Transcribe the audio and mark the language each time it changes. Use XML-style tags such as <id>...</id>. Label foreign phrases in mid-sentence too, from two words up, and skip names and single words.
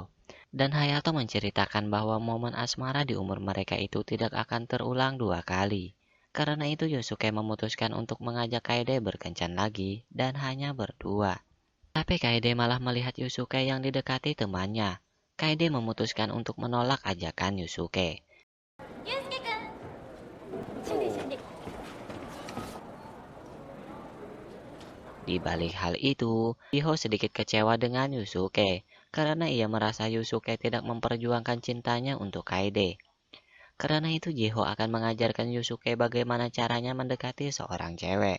<id>Dan Hayato menceritakan bahwa momen asmara di umur mereka itu tidak akan terulang 2 kali. Karena itu Yusuke memutuskan untuk mengajak Kaede berkencan lagi dan hanya berdua. Tapi Kaede malah melihat Yusuke yang didekati temannya. Kaede memutuskan untuk menolak ajakan Yusuke. ゆうすけくん、sini sini. Di balik hal itu, Jiho sedikit kecewa dengan Yusuke karena ia merasa Yusuke tidak memperjuangkan cintanya untuk Kaede. Karena itu Jiho akan mengajarkan Yusuke bagaimana caranya mendekati seorang cewek.</id>